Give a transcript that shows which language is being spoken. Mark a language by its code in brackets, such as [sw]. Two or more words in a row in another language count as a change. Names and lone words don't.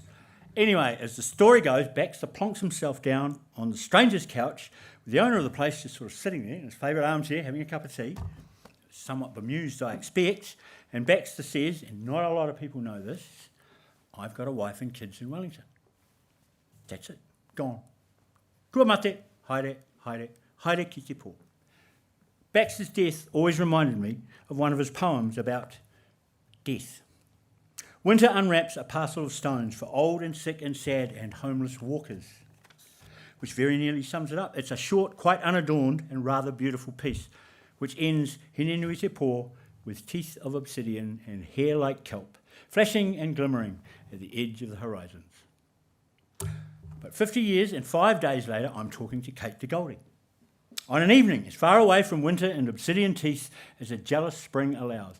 [en] Anyway, as the story goes, Baxter plonks himself down on the stranger's couch, with the owner of the place just sort of sitting there in his favourite armchair, having a cup of tea, somewhat bemused, I expect, and Baxter says, and not a lot of people know this, "I've got a wife and kids in Wellington." That's it. Gone. [mi] Kua mate, haere, haere, haere ki te pō. [en] Baxter's death always reminded me of one of his poems about death. Winter unwraps a parcel of stones for old and sick and sad and homeless walkers, which very nearly sums it up. It's a short, quite unadorned and rather beautiful piece, which ends Hine nui te pō with teeth of obsidian and hair like kelp, flashing and glimmering at the edge of the horizons. But 50 years and 5 days later, I'm talking to Kate de Goldie on an evening as far away from winter and obsidian teeth as a jealous spring allows.